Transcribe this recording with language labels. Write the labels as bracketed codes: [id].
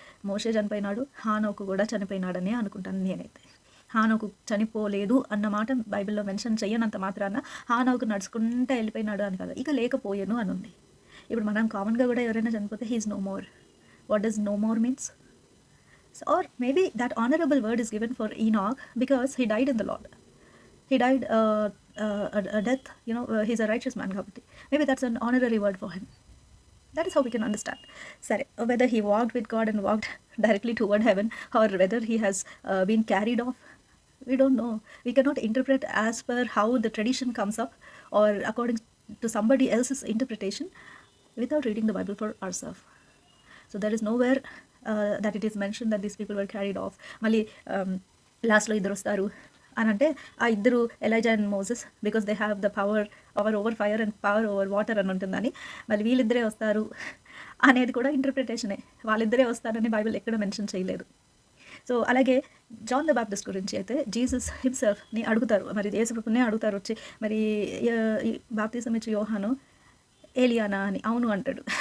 [te] మోషే చనిపోయినాడు, హానోకు కూడా చనిపోయినాడని అనుకుంటాను నేనైతే. హానోకు చనిపోలేదు అన్న మాట బైబిల్లో మెన్షన్ చేయనంత మాత్రాన హానోకు నడుచుకుంటూ వెళ్ళిపోయినాడు అని కాదు, ఇక లేకపోయాను అని ఉంది. ఇప్పుడు మనం కామన్గా కూడా ఎవరైనా చనిపోతే [en] He is no more. What does no more means? Or maybe that honorable word is given for Enoch because he died in the Lord. He died a death, he's a righteous man [te] kabatti. [en] Maybe that's an honorary word for him. That is how we can understand. Sorry, whether he walked with God and walked directly toward heaven or whether he has been carried off, we don't know. We cannot interpret as per how the tradition comes up or according to somebody else's interpretation without reading the Bible for ourselves. So there is nowhere that it is mentioned that these people were carried off. [te] మళ్ళీ లాస్ట్లో ఇద్దరు వస్తారు అని అంటే ఆ ఇద్దరు [en] Elijah and Moses because they have the power over fire and power over water [te] అని ఉంటుందని. మళ్ళీ వీళ్ళిద్దరే వస్తారు అనేది కూడా ఇంటర్ప్రిటేషనే. వాళ్ళిద్దరే వస్తారని బైబిల్ ఎక్కడ మెన్షన్ చేయలేదు. సో అలాగే జాన్ ద బాప్టిస్ట్ గురించి అయితే జీసస్ హిమ్సెల్ఫ్ని అడుగుతారు, మరి యేసుప్రభునే అడుగుతారు వచ్చి, మరి బాప్తిజం ఇచ్చి యోహాను ఏలియానా అని. అవును అంటాడు.